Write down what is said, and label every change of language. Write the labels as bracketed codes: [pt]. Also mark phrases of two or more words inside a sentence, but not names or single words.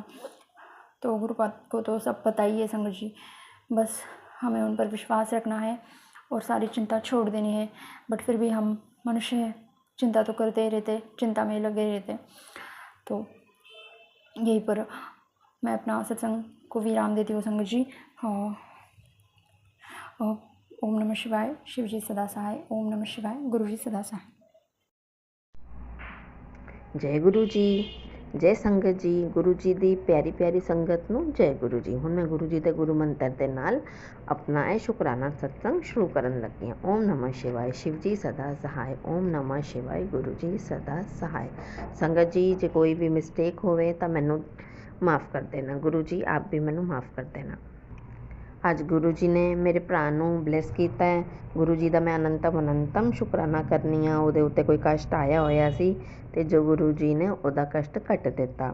[hi] तो गुरुपा को तो सब पता ही है संगत जी, बस हमें उन पर विश्वास रखना है और सारी चिंता छोड़ देनी है। बट फिर भी हम मनुष्य हैं, चिंता तो करते ही रहते, चिंता में लगे रहते। तो यहीं पर मैं अपना सत्संग को विराम देती हूँ संगत जी। ओम नमः शिवाय, शिव जी सदा सहाय। ओम नमः शिवाय, गुरु जी सदा सहाय। जय गुरु जी, जय संगत जी। [pa] गुरु जी ਦੀ ਪਿਆਰੀ ਪਿਆਰੀ ਸੰਗਤ ਨੂੰ ਜੈ ਗੁਰੂ ਜੀ। ਹੁਣ ਮੈਂ ਗੁਰੂ ਜੀ ਦੇ ਗੁਰੂ ਮੰਤਰ ਦੇ ਨਾਲ ਆਪਣਾ ਇਹ ਸ਼ੁਕਰਾਨਾ ਸਤਸੰਗ ਸ਼ੁਰੂ ਕਰਨ ਲੱਗੀ ਹਾਂ। [hi] ਓਮ ਨਮः शिवाय, शिव जी सदा सहाय। ओम नमः शिवाय, गुरु जी सदा सहाय। [pa] ਸੰਗਤ ਜੀ ਜੇ ਕੋਈ ਵੀ ਮਿਸਟੇਕ ਹੋਵੇ ਤਾਂ ਮੈਨੂੰ ਮਾफ़ ਕਰ ਦੇਣਾ। ਗੁਰੂ ਜੀ ਆਪ ਵੀ ਮੈਨੂੰ ਮਾफ़ ਕਰ ਦੇਣਾ। ਅੱਜ ਗੁਰੂ ਜੀ ਨੇ ਮੇਰੇ ਭਰਾ ਨੂੰ ਬਲੈਸ ਕੀਤਾ ਹੈ। ਗੁਰੂ ਜੀ ਦਾ ਮੈਂ ਅਨੰਤਮ ਸ਼ੁਕਰਾਨਾ ਕਰਨੀ ਆ। ਉਹਦੇ ਉੱਤੇ ਕੋਈ ਕਸ਼ਟ ਆਇਆ ਹੋਇਆ ਸੀ ਅਤੇ ਜੋ ਗੁਰੂ ਜੀ ਨੇ ਉਹਦਾ ਕਸ਼ਟ ਕੱਟ ਦਿੱਤਾ।